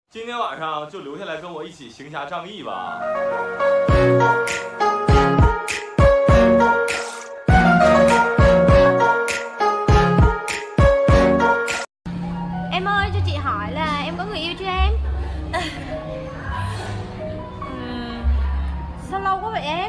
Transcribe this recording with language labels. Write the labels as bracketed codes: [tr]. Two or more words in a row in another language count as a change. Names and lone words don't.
[zh] 今天晚上就留下来跟我一起行侠仗义吧。 [vi] Em ơi, cho chị hỏi là em có người yêu chưa em? Sao lâu quá vậy em?